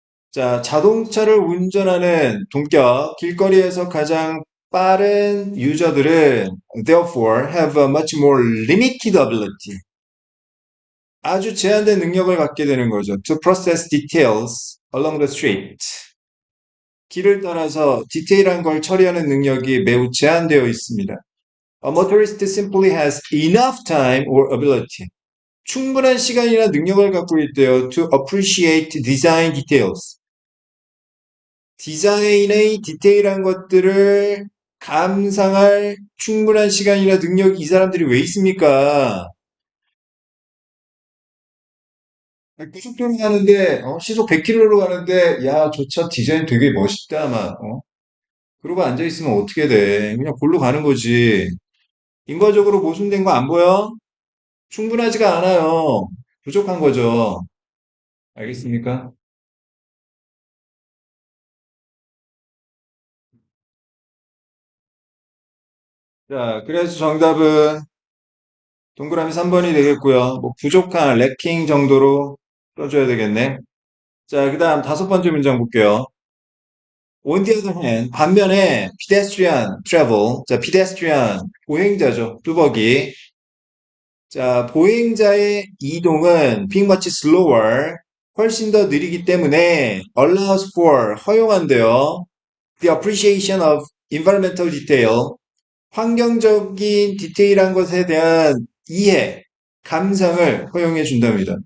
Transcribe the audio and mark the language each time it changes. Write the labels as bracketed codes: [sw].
[en] 자, [ko] 자동차를 운전하는 동격, 길거리에서 가장 빠른 유저들은 [en] therefore have a much more limited ability. [ko] 아주 제한된 능력을 갖게 되는 거죠. [en] To process details along the street. [ko] 길을 따라서 디테일한 걸 처리하는 능력이 매우 제한되어 있습니다. [en] A motorist simply has enough time or ability. [ko] 충분한 시간이나 능력을 갖고 있대요. [en] To appreciate design details. [ko] 디자인의 디테일한 것들을 감상할 충분한 시간이나 능력이 이 사람들이 왜 있습니까? 고속도로 가는데 시속 100km로 가는데 야, 저 차 디자인 되게 멋있다 막 그러고 앉아 있으면 어떻게 돼? 그냥 골로 가는 거지. 인과적으로 모순된 거 안 보여? 충분하지가 않아요. 부족한 거죠. 알겠습니까? 자, 그래서 정답은 동그라미 3번이 되겠고요. 뭐 부족한, 래킹 정도로 써줘야 되겠네. 자, 그 다음 다섯 번째 문장 볼게요. [en] On the other hand, [ko] 반면에 [en] pedestrian travel, 자, pedestrian, [ko] 보행자죠. 뚜벅이. 자, 보행자의 이동은 [en] being much slower, [ko] 훨씬 더 느리기 때문에 [en] allows for, [ko] 허용한대요. [en] The appreciation of environmental detail, [ko] 환경적인 디테일한 것에 대한 이해, 감상을 허용해 준답니다.